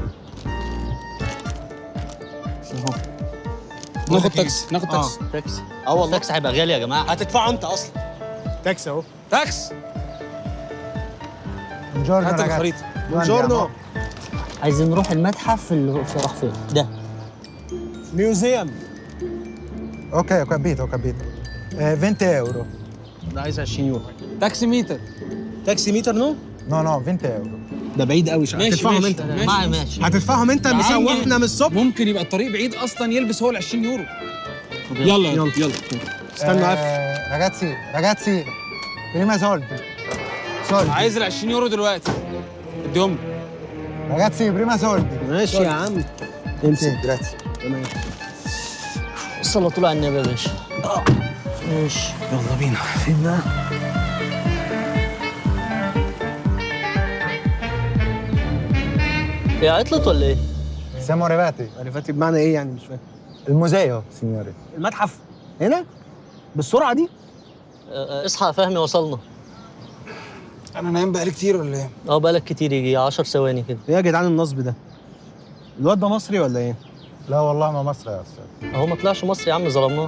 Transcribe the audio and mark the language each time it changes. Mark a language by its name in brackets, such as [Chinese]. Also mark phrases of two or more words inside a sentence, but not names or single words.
[Arabic] ناخد تاكسي، ناخد تاكسي. تاكسي؟ والله. التاكسي هيبقى غالي يا جماعه. هتدفعه انت اصلا. تاكسي اهو. تاكسي. [Italian] Buongiorno [Arabic] هات [Italian] ragazzi. [Arabic] الخريطه. بونجورنو. عايزين نروح المتحف اللي راح فين ده. ميوزيوم. [Italian] Ok, ho capito. 20 euro. [Arabic] ده عايز 20 يورو. [English] taxi meter. taxi meter no? [Italian] No, 20 euro. [Arabic] ده بعيد قوي. هتدفعهم انت. ماشي. هتدفعهم انت اللي يا عم. سوحنا من الصبح. ممكن يبقى الطريق بعيد اصلا يلبس هو ال 20 يورو. يلا يلا. استنى عارف. [Italian] Ragazzi, prima soldi. Soldi. [Arabic] عايز ال 20 يورو دلوقتي. اديهم. [Italian] Ragazzi, prima soldi. [Arabic] ماشي يا عم. [Italian] Sì, grazie. [Arabic] تمام. صلى طول على النبي يا باشا. ماشي. يلا بينا. فين بقى؟ هي عطلت ولا ايه؟ [Italian] Siamo arrivati. [Arabic] عرفتي بمعنى ايه يعني؟ مش فاهم. [Italian] Il museo, signore. [Arabic] المتحف هنا؟ بالسرعه دي؟ اصحى يا فهمي، وصلنا. انا نايم بقالي كتير ولا ايه؟ بقالك كتير، يجي 10 ثواني كده. ايه يا جدعان النصب ده؟ الواد ده مصري ولا ايه؟ لا والله ما مصر يا استاذ. اهو ما طلعش مصري يا عم، ظلمناه.